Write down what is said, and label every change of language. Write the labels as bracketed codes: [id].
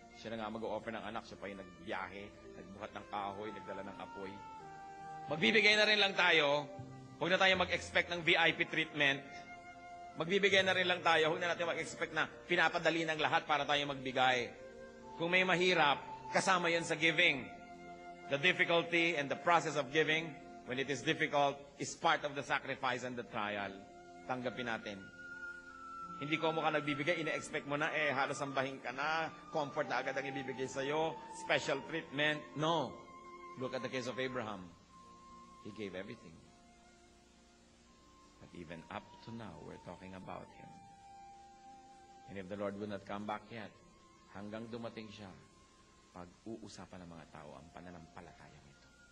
[tl] Siya na nga mag-o-offer ng anak, siya pa yung nagbiyahe, nagbuhat ng kahoy, nagdala ng apoy. Magbibigay na rin lang tayo. Huwag na tayo mag-expect ng VIP treatment. Magbibigay na rin lang tayo. Huwag na natin mag-expect na pinapadali ng lahat para tayo magbigay. Kung may mahirap, kasama yan sa giving. [en] The difficulty and the process of giving, when it is difficult, is part of the sacrifice and the trial. [tl] Tanggapin natin. Hindi ko mo ka nagbibigay, ina-expect mo na, halos sambahin ka na, comfort na agad ang ibibigay sa'yo, [en] special treatment. No. Look at the case of Abraham. He gave everything. But even up to now, we're talking about him. And if the Lord will not come back yet, [tl] hanggang dumating siya, pag-uusapan ng mga tao ang pananampalatayang ito.